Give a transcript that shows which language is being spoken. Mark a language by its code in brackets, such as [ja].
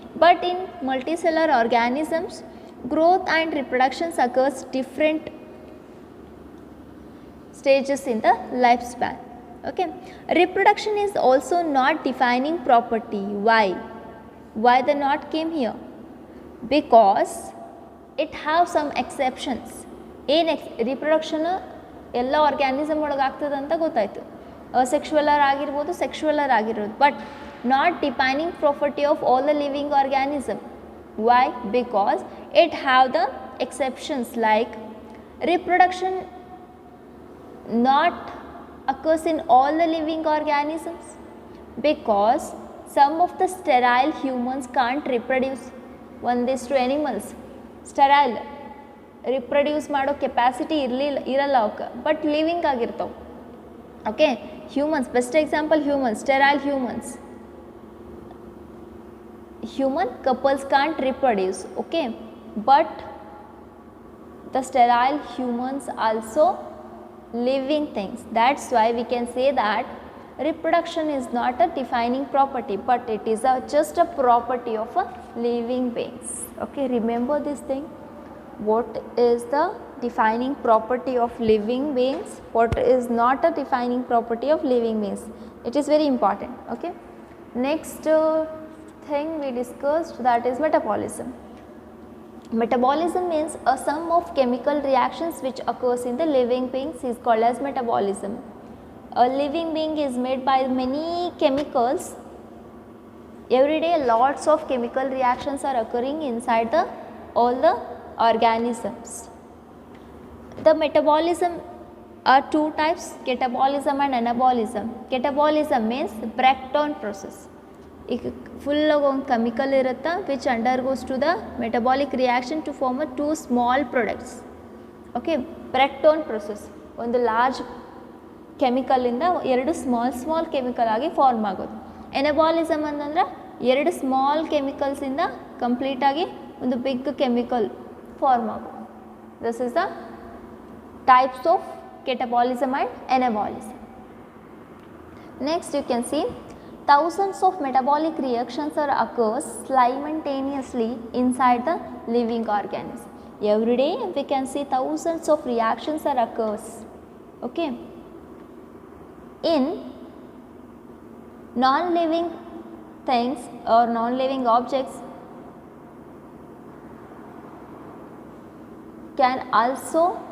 [en] But in multicellular organisms, growth and reproductions occurs different stages in the lifespan. Okay. Reproduction is also not defining property. Why the not came here? Because it have some exceptions. [kn] Reproduction ಎಲ್ಲ organism ಒಳಗೆ ಆಗ್ತದೆ ಅಂತ ಗೊತ್ತಾಯಿತು. ಅಸೆಕ್ಷುವಲರ್ ಆಗಿರ್ಬೋದು, ಸೆಕ್ಷುವಲರ್ ಆಗಿರ್ಬೋದು, [en] But not defining property of all the living organism. Why? Because it have the exceptions, like reproduction not occurs in all the living organisms because some of the sterile humans can't reproduce. One this to animals sterile [kn] reproduce ಮಾಡೋ capacity ಇರಲ್ಲ ಅವಕ್ಕೆ, but living ಆಗಿರ್ತಾವೆ. [en] Okay, humans best example, humans, sterile humans, human couples can't reproduce. Okay, but the sterile humans also living things. That's why we can say that reproduction is not a defining property, but it is just a property of a living beings. Okay, remember this thing. What is the defining property of living beings? What is not a defining property of living beings? It is very important. Okay, next thing we discussed, that is metabolism. Metabolism means a sum of chemical reactions which occurs in the living beings is called as metabolism. A living being is made by many chemicals. Every day lots of chemical reactions are occurring inside all the organisms. The metabolism are two types, catabolism and anabolism. Catabolism means breakdown process. [kn] ಈಗ ಫುಲ್ಲಾಗ ಒಂದು chemical ಇರುತ್ತೆ [en] Which undergoes to the metabolic reaction to form a two small products. [kn] Okay, breakdown process, ಒಂದು large ಕೆಮಿಕಲಿಂದ ಎರಡು small chemical ಆಗಿ form ಆಗೋದು. ಎನಬಾಲಿಸಮ್ ಅಂತಂದ್ರೆ ಎರಡು small ಕೆಮಿಕಲ್ಸಿಂದ ಕಂಪ್ಲೀಟಾಗಿ ಒಂದು ಬಿಗ್ ಕೆಮಿಕಲ್ ಫಾರ್ಮ್ ಆಗೋದು. [en] This is the types of catabolism and anabolism. Next you can see thousands of metabolic reactions are occurs simultaneously inside the living organism. Every day we can see thousands of reactions are occurs. Okay, in non-living things or non-living objects can also